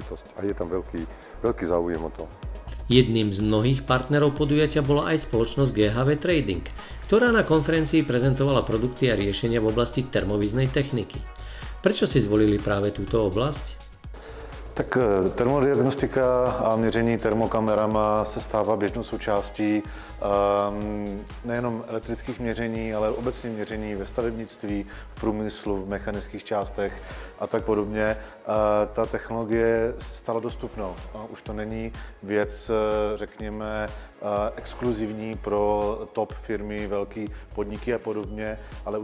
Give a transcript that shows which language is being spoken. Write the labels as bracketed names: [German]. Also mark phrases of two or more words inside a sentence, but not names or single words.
[Slovak] A je tam veľký záujem o to. Jedným z mnohých partnerov podujatia bola aj spoločnosť GHV Trading, ktorá na konferencii prezentovala produkty a riešenia v oblasti termovíznej techniky. Prečo si zvolili práve túto oblasť? [Czech] Tak termodiagnostika a měření termokamerama se stává běžnou součástí nejenom elektrických měření, ale obecně měření ve stavebnictví, v průmyslu, v mechanických částech a tak podobně. Ta technologie se stala dostupnou. Už to není věc, řekněme, exkluzivní pro top firmy, velké podniky a podobně, ale už